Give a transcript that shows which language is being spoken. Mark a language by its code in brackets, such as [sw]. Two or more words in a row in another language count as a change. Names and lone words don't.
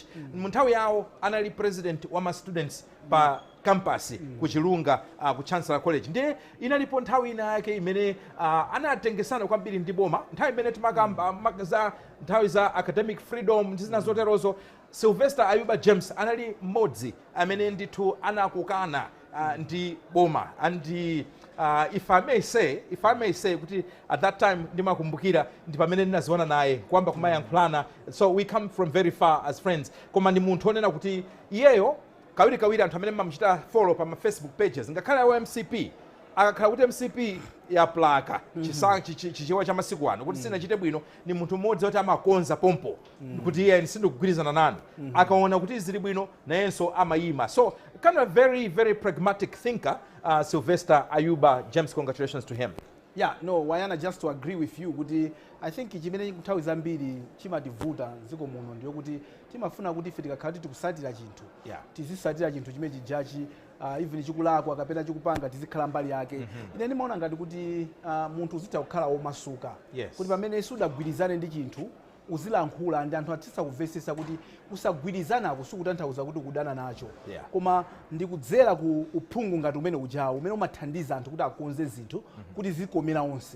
[ny] Munthawi yawo anali president wa ma students pa campus ku Chilunga ku Chancellor College. Ndiye inalipo nthawi ina yake imene anatengesana kwambiri ndi boma. Nthawi imene timakamba za nthawi za [en] academic freedom [ny] ndizina zoterozo. Sylvester Ayuba James anali mmodzi amene ndithu anakukana ndi boma. [en] And if I may say [ny] kuti [en] at that time [ny] ndimakumbukira ndi pamene ndinaziona naye kwamba kumayankhulana, [en] so we come from very far as friends. [ny] Koma ndi munthu onena kuti iyeyo kawiri anthu amene mamuchita follow pa ma Facebook pages ngakhale wa MCP akakhala kuti MCP ya plaka chichewa cha masiku ano kuti sinachite bwino, ni munthu mmodzi oti amakonza pompo kuti iye sindikugwirizana nanu, akaona kuti zili bwino nayenso amayima. [en] So kind of very very pragmatic thinker, Sylvester Ayuba James. Congratulations to him. Yeah, no, Wayana, just to agree with you [ny] kuti [en] I think [ny] chimene kuthawi zambiri chimativuta ziko muno ndiyo kuti timafuna kuti ife tikakhala tikusatira chinthu, tizisatira chinthu chimene chijachi even chikulakwa kapena chikupanga tizikhala mbali yake. Ine ndimaona ngati kuti munthu uzitha kukhala omasuka kuti pamene sudagwirizane ndi chinthu uzilankhula ndi anthu atisa kuvesesa kuti kusagwirizanako sikutanthauza kuti kudana nacho, koma ndikudzera ku uphungu ngati umene ujawo umene umathandiza anthu kuti akonze zinthu kuti zikomera onse.